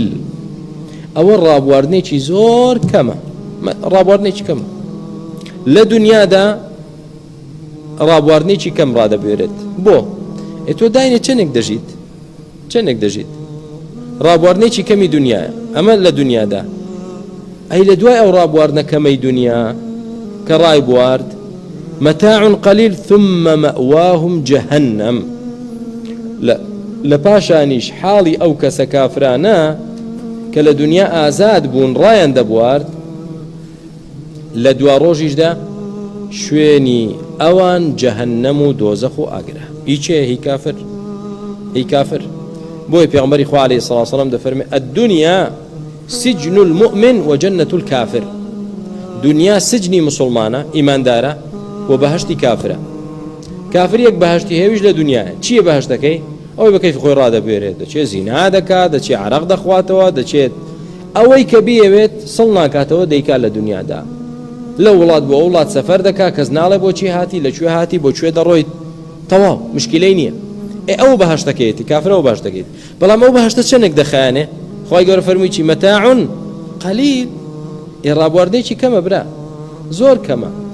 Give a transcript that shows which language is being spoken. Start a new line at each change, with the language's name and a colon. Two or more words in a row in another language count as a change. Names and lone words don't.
Central Kurdish: ئەوە ڕابواردنێکی زۆر کەمە ڕابواردنێکی کەمە لە دنیادا ڕابواردنێکی کەم ڕادەبوێرێت بۆ تۆ داینە چەندێک دەژیت ڕابواردنێکی کەمی دنیاە ئەمە لە دنیادا ئەی لە دوای ئەو ڕابواردنە کەمەی دنیا کە ڕای بوارد
Arabic: متاع قليل ثم مأواهم جهنم
Central Kurdish: لپاشانیش حاڵی ئەو کەسە کافرانە کە لە دنیا ئازاد بوون ڕایان دەبوارد لە دوا ڕۆژیشدا شوێنی ئەوان جەهەنەم و دۆزەخ و ئاگرە هیچێ هی کافر بۆی پێغەمبەری خوا
Arabic: عەلەیهی سەڵاتو وەسەلام
Central Kurdish: دەفەرمێ
Arabic: الدنيا سجن المؤمن وجنة الكافر
Central Kurdish: دنیا سجنی مسلمانە ئیماندارە و بەهەشتی کافرە کافریەک بەهەشتی هێویش لە دنیاە چییە بەهەشتەکەی ئەوەی بە کەیفی خۆی ڕادەبوێرێت دەچێت زینا دەکات دەچێت عەرەق دەخواتەوە دەچێت ئەوەی کە بیەوێت سڵ ناکاتەوە دەیکات لە دنیادا لە وڵات بۆ وڵات سەفەر دەکا کەس ناڵێ بۆچی هاتی لەکوێ هاتی بۆکوێ دەڕۆیت تەواو مشکلەی نییە ئەو بەهەشتەکەیەتی کافرەوە باش دەکەیت بەڵام ئەو بەهەشتە چەندێک دەخایەنێ خوای گەورە فەرمووی چی
Arabic: مەتاع قەلیل
Central Kurdish: ڕابواردەیەکی کەمە برا زۆر کەمە